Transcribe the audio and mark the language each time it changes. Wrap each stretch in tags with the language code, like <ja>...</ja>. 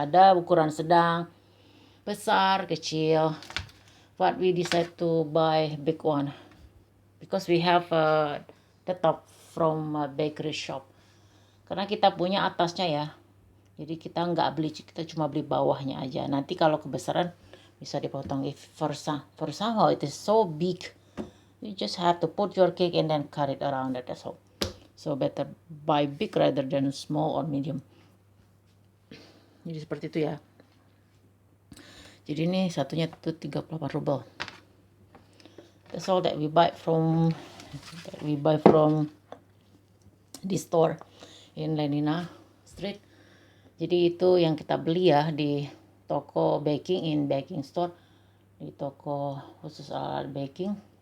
<id>Ada ukuran sedang, besar, kecil.</id> <en>But we decide to buy big one because we have the top from a bakery shop.</en> <id>Karena kita punya atasnya ya, Jadi kita nggak beli, kita cuma beli bawahnya aja. Nanti kalau kebesaran bisa dipotong.</id> <en>If for somehow it is so big, you just have to put your cake and then cut it around it. That's all. So better buy big rather than small or medium.</en> <id>Jadi seperti itu ya. Jadi ini satunya itu 38 ruble.</id> <en>That's all that we buy from the store in Lenina Street.</en> <id>Jadi itu yang kita beli ya di toko baking store, di toko khusus alat baking.</id>